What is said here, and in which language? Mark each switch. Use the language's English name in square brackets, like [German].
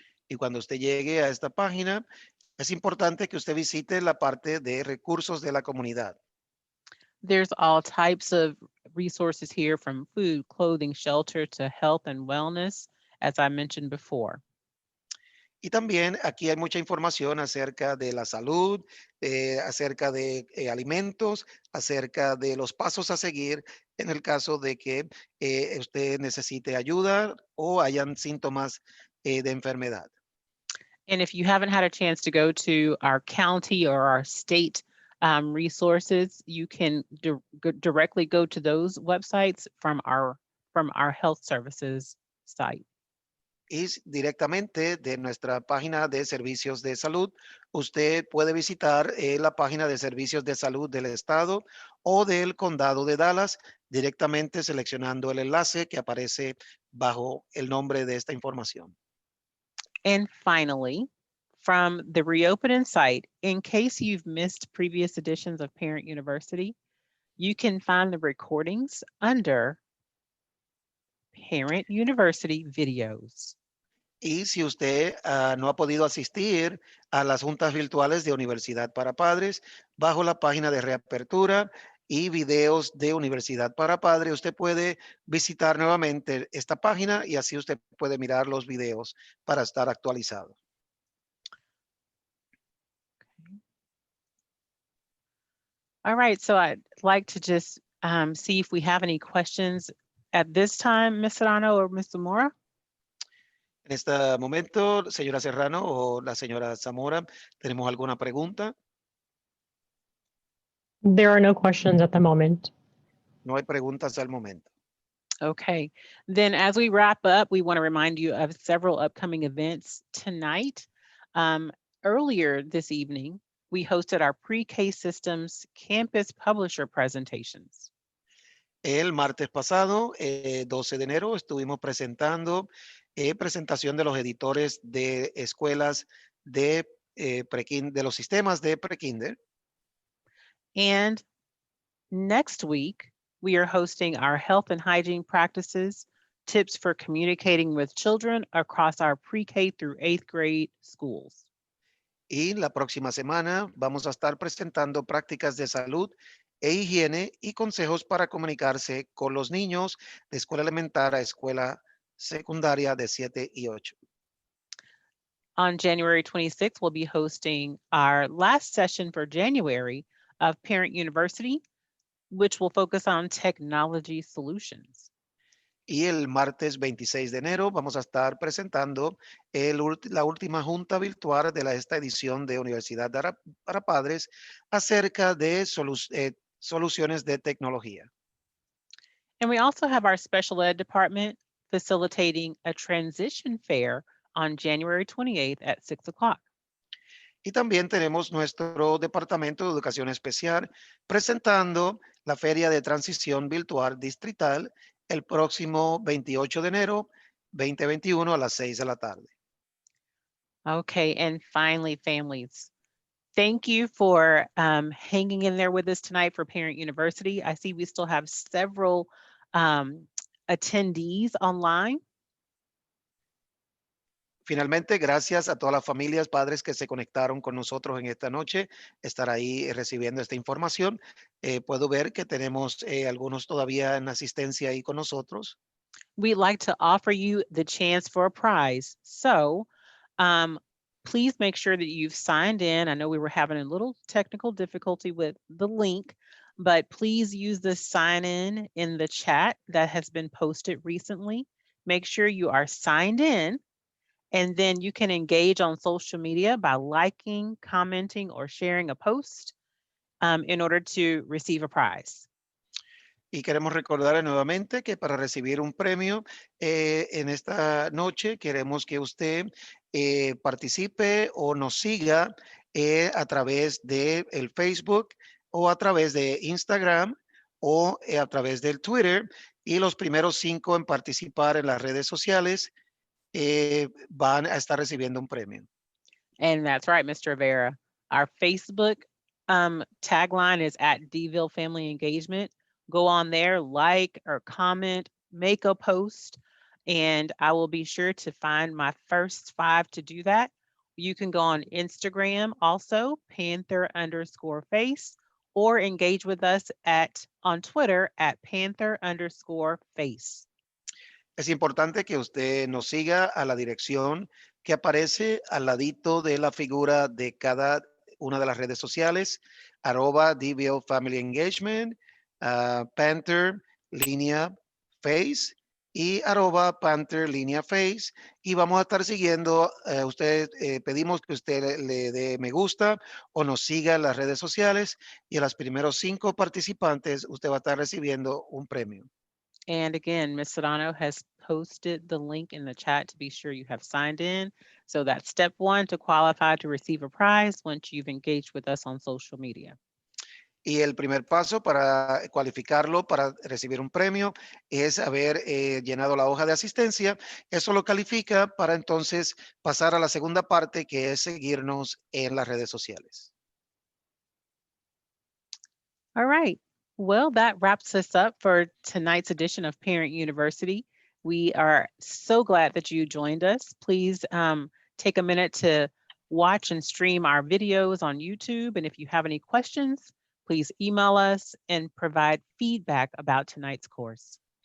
[Spanish] Y cuando usted llegue a esta página, es importante que usted visite la parte de recursos de la comunidad. [English] There's all types of resources here, from food, clothing, shelter to health and wellness, as I mentioned before. [Spanish] Y también aquí hay mucha información acerca de la salud, acerca de alimentos, acerca de los pasos a seguir en el caso de que usted necesite ayuda o hayan síntomas de enfermedad. [English] And if you haven't had a chance to go to our county or our state resources, you can directly go to those websites from our from our health services site. [Spanish] Y directamente de nuestra página de servicios de salud, usted puede visitar la página de servicios de salud del estado o del condado de Dallas, directamente seleccionando el enlace que aparece bajo el nombre de esta información. [English] And finally, from the reopening site, in case you've missed previous editions of Parent University, you can find the recordings under Parent University videos. [Spanish] Y si usted no ha podido asistir a las juntas virtuales de Universidad para Padres, bajo la página de reapertura y videos de Universidad para Padres, usted puede visitar nuevamente esta página y así usted puede mirar los videos para estar actualizado. [English] All right, so I'd like to just see if we have any questions at this time, Ms. Serrano or Ms. Zamora. [Spanish] En este momento, señora Serrano o la señora Zamora, ¿tenemos alguna pregunta? [English] There are no questions at the moment. [Spanish] No hay preguntas al momento. [English] Okay, then as we wrap up, we want to remind you of several upcoming events tonight. Earlier this evening, we hosted our pre-K systems campus publisher presentations. [Spanish] El martes pasado, 12 de enero, estuvimos presentando presentación de los editores de escuelas de, de los sistemas de prekinder. [English] And next week, we are hosting our health and hygiene practices, tips for communicating with children across our pre-K through 8th grade schools. [Spanish] Y la próxima semana vamos a estar presentando prácticas de salud e higiene y consejos para comunicarse con los niños de escuela elemental a escuela secundaria de 7 y 8. [English] On January 26th, we'll be hosting our last session for January of Parent University, which will focus on technology solutions. [Spanish] Y el martes 26 de enero vamos a estar presentando la última junta virtual de esta edición de Universidad para Padres acerca de soluciones de tecnología. [English] And we also have our special ed department facilitating a transition fair on January 28th at 6 o'clock. [Spanish] Y también tenemos nuestro Departamento de Educación Especial presentando la Feria de Transición Virtual Distrital el próximo 28 de enero 2021 a las 6 de la tarde. [English] Okay, and finally, families, thank you for hanging in there with us tonight for Parent University. I see we still have several attendees online. [Spanish] Finalmente, gracias a todas las familias, padres que se conectaron con nosotros en esta noche, estar ahí recibiendo esta información. Puedo ver que tenemos algunos todavía en asistencia ahí con nosotros. [English] We'd like to offer you the chance for a prize. So please make sure that you've signed in. I know we were having a little technical difficulty with the link, but please use the sign in the chat that has been posted recently. Make sure you are signed in. And then you can engage on social media by liking, commenting, or sharing a post in order to receive a prize. [Spanish] Y queremos recordarle nuevamente que para recibir un premio en esta noche, queremos que usted participe o nos siga a través de el Facebook o a través de Instagram o a través del Twitter. Y los primeros 5 en participar en las redes sociales van a estar recibiendo un premio. [English] And that's right, Mr. Rivera. Our Facebook tagline is at Deville Family Engagement. Go on there, like or comment, make a post, and I will be sure to find my first 5 to do that. You can go on Instagram also, Panther_face, or engage with us on Twitter at Panther_face. [Spanish] Es importante que usted nos siga a la dirección que aparece al ladito de la figura de cada una de las redes sociales, @DVL Family Engagement, Panther línea Face y @Panther línea Face. Y vamos a estar siguiendo, pedimos que usted le dé me gusta o nos siga en las redes sociales y a los primeros 5 participantes usted va a estar recibiendo un premio. [English] And again, Ms. Sedano has posted the link in the chat to be sure you have signed in. So that's step 1 to qualify to receive a prize once you've engaged with us on social media. [Spanish] Y el primer paso para cualificarlo para recibir un premio es haber llenado la hoja de asistencia. Eso lo califica para entonces pasar a la segunda parte, que es seguirnos en las redes sociales. [English] All right. Well, that wraps us up for tonight's edition of Parent University. We are so glad that you joined us. Please take a minute to watch and stream our videos on YouTube. And if you have any questions, please email us and provide feedback about tonight's course.